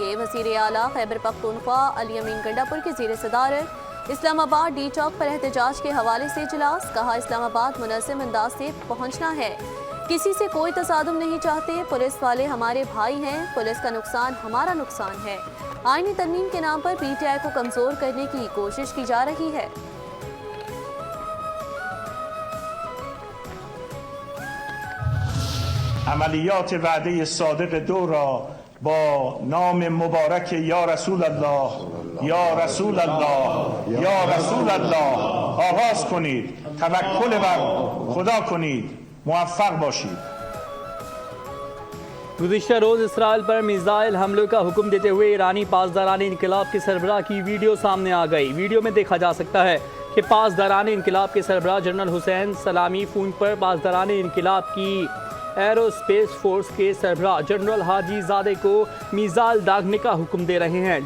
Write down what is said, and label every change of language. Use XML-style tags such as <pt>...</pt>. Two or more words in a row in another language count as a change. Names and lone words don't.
<ur>وزیر اعلیٰ خیبر پختونخوا علی امین گنڈاپور کی زیر صدارت اسلام آباد ڈی چوک پر احتجاج کے حوالے سے اجلاس، کہا اسلام آباد منظم انداز سے پہنچنا ہے، کسی سے کوئی تصادم نہیں چاہتے، پولیس والے ہمارے بھائی ہیں، پولیس کا نقصان ہمارا نقصان ہے. آئینی ترمیم کے نام پر پی ٹی آئی کو کمزور کرنے کی کوشش کی جا رہی ہے.</ur> <fa>عملیات وعده صادق دو را با نام مبارک</fa> <ar>یا رسول الله یا رسول الله یا رسول الله</ar> <fa>آغاز کنید، توکل بر خدا کنید، موفق باشید.</fa> <ur>گزشتہ روز اسرائیل پر میزائل حملوں کا حکم دیتے ہوئے ایرانی پاسداران انقلاب کے سربراہ کی ویڈیو سامنے آ گئی. ویڈیو میں دیکھا جا سکتا ہے کہ پاسداران انقلاب کے سربراہ جنرل حسین سلامی فون پر پاسداران انقلاب کی</ur> <en>aerospace force</en> <ur>کے سربراہ جنرل حاجی زادے کو میزائل داغنے کا حکم دے رہے ہیں.</ur>